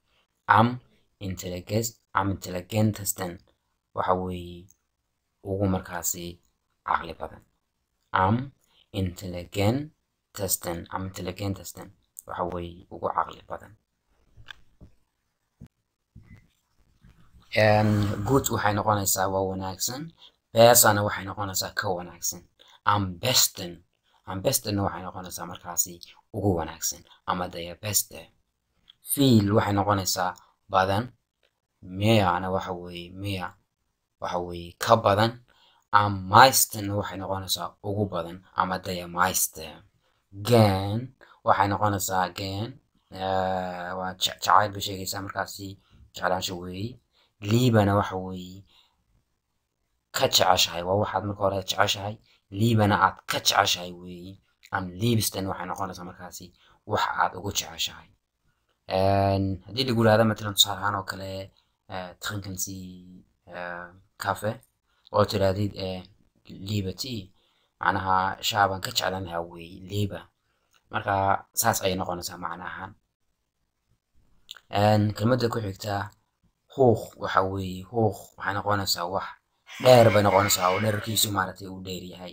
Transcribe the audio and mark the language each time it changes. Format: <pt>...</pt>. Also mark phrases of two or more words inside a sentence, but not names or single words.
<so>Intelligentesten waxa weeye ugu markaasi caqli badan. Intelligentesten waxa weeye ugu caqli badan. Good waxay noqonaysaa waa wanaagsan. besserna waxay noqonaysaa ka wanaagsan.</so> <de>Am besten</de> <so>waxay noqonaysaa markaasi ugu wanaagsan ama</so> <de>der beste.</de> <so>Viel waxay noqonaysaa badan. Mehrna waxa weeye ka badan.</so> <de>Am meisten</de> <so>waxay noqonaysaa ugu badan ama</so> <de>der meiste.</de> <so>Gern waxay noqonaysaa waa jacayl bay sheegaysaa markaasi jeclaansho weeye. Liebena waxa weeye ka jeceshahay, waa waxaad marka hore jeceshahay, liebena aad ka jeceshahay weeye.</so> <de>Am liebsten</de> <so>waxay noqonaysaa markaasi wax aad ugu jeceshahay. Haddii lagu yidhaahdo matalan tusaale ahaan oo kale</so> <de>trinken Sie Kaffee</de> <so>oo tidhaahdid</so> <de>lieber Tea,</de> <so>macnaha shaah baan ka jeclaan lahaa weeye lieber. Marka saas ayay noqonaysaa macna ahaan. Kelmadda ku xigta hoch waxa weeye waxay noqonaysaa wax dheer bay noqonaysaa oo dhererkiisu maaragtay uu dheer yahay.</so>